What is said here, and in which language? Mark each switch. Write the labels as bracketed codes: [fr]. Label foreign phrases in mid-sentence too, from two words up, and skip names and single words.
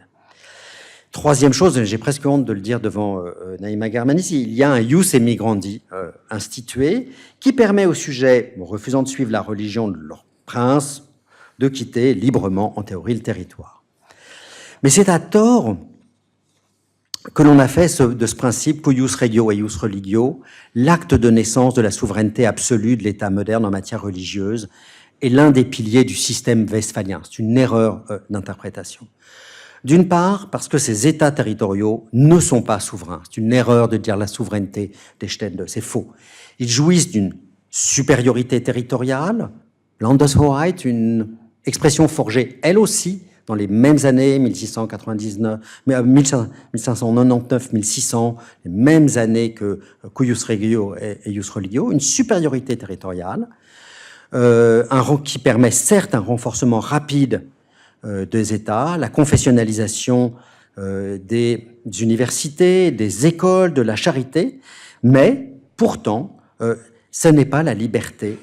[fr] Troisième chose, j'ai presque honte de le dire devant Naïma Germanis, il y a un [la] ius emigrandi [fr] institué qui permet aux sujets refusant de suivre la religion de leur prince de quitter librement, en théorie, le territoire. Mais c'est à tort que l'on a fait de ce principe [la] cuius regio eius religio [fr] l'acte de naissance de la souveraineté absolue de l'État moderne en matière religieuse et l'un des piliers du système westphalien. C'est une erreur d'interprétation. D'une part, parce que ces États territoriaux ne sont pas souverains. C'est une erreur de dire la souveraineté des Stände, c'est faux. Ils jouissent d'une supériorité territoriale, Landeshoheit, une expression forgée, elle aussi, dans les mêmes années, 1599-1600, les mêmes années que [la] cuius regio et eius religio, [fr] une supériorité territoriale, qui permet certes un renforcement rapide des États, la confessionnalisation des universités, des écoles, de la charité, mais pourtant, ce n'est pas la liberté.